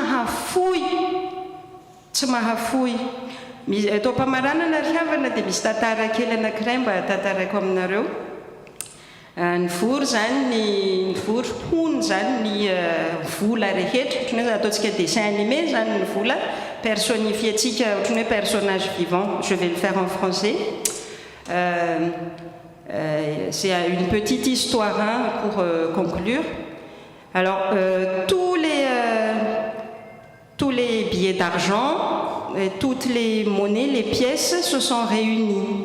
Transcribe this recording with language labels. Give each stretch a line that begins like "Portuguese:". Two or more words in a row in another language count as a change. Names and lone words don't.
Malagasy: mahafoy eto am-pamaranana ry havana dia misy tantara kely anankiray mba tantarako aminareo ny vory zany ny vory hony zany ny vola rehetra ohatrany hoe ataontsika
French: dessin animé
Malagasy: zany ny vola personnifientsika ohatrany hoe
French: personnage vivant je vais le faire en français c'est une petite histoire pour conclure alors tous les billets d'argent et toutes les monnaies, les pièces se sont réunies.